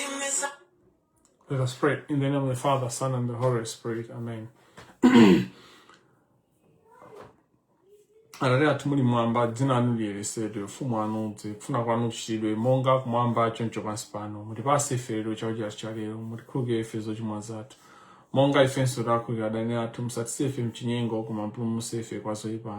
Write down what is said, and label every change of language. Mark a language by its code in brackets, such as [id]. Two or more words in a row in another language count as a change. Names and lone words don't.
[en] Let us pray. In the name of the Father, Son, and the Holy Spirit. Amen. [ny] Atate athu muli mwamba, dzina lanu liyeretsedwe, ufumu wanu udze, kufuna kwanu kuchitidwe, monga kumwamba choncho pansi pano. Mutipatse ife lero chakudya chathu cha lero, mutikhululukire ife zochimwa zathu, monga ifenso takhululukira adani athu, musatisiye ife mchinyengo, koma mutipulumutse ife kwa zoyipa.